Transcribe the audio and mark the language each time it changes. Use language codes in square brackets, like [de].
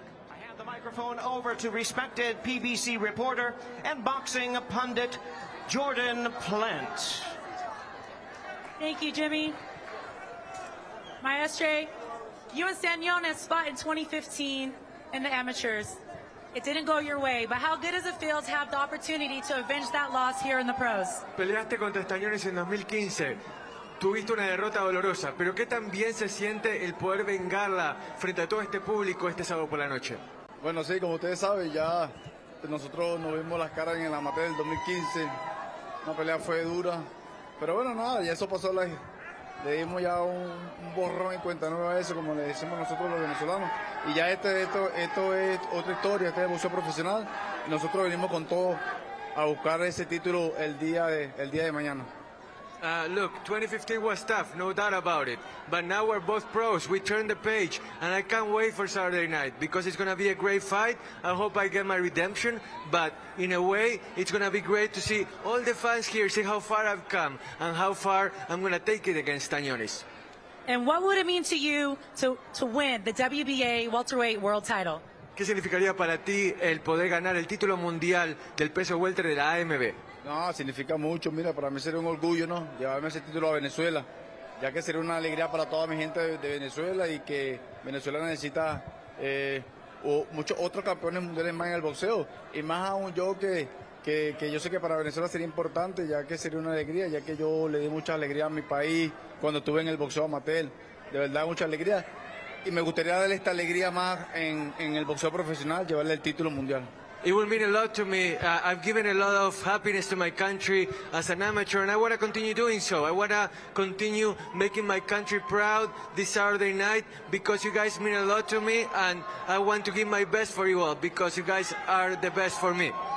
[en] I hand the microphone over to respected PBC reporter and boxing pundit Jordan Plant. Thank you, Jimmy. Maestre, you and Stanionis fought in 2015 in the amateurs. It didn't go your way, but how good does it feel to have the opportunity to avenge that loss here in the pros? [es] Peleaste contra Stanionis en 2015. Tuviste una derrota dolorosa, pero ¿qué tan bien se siente el poder vengarla frente a todo este público este sábado por la noche? Bueno, sí, como ustedes saben, ya nosotros nos vimos las caras en el amateur del 2015. Una pelea fue dura, pero bueno, nada, ya eso pasó. Le dimos ya un borrón en cuenta nueva a eso, como le decimos nosotros los venezolanos. Y ya esto es otra historia, este es el boxeo profesional. Y nosotros venimos con todo a buscar ese título el día de mañana. [en] Look, 2015 was tough, no doubt about it. But now we're both pros. We turned the page, and I can't wait for Saturday night because it's going to be a great fight. I hope I get my redemption, but in a way, it's going to be great to see all the fans here, see how far I've come and how far I'm going to take it against Stanionis. And what would it mean to you to win the WBA welterweight world title? [es] ¿Qué significaría para ti el poder ganar el título mundial del peso welter de la AMB? No, significa mucho. Mira, para mí sería un orgullo, ¿no? Llevarme ese título a Venezuela, ya que sería una alegría para toda mi gente de Venezuela y que Venezuela necesita muchos otros campeones mundiales más en el boxeo. Y más aún yo que yo sé que para Venezuela sería importante, ya que sería una alegría, ya que yo le di mucha alegría a mi país cuando estuve en el boxeo amateur. De verdad, mucha alegría. Y me gustaría darle esta alegría más en el boxeo profesional, llevarle el título mundial. [en] It will mean a lot to me. I've given a lot of happiness to my country as an amateur, and I want to continue doing so. I want to continue making my country proud this Saturday night because you guys mean a lot to me, and I want to give my best for you all because you guys are the best for me.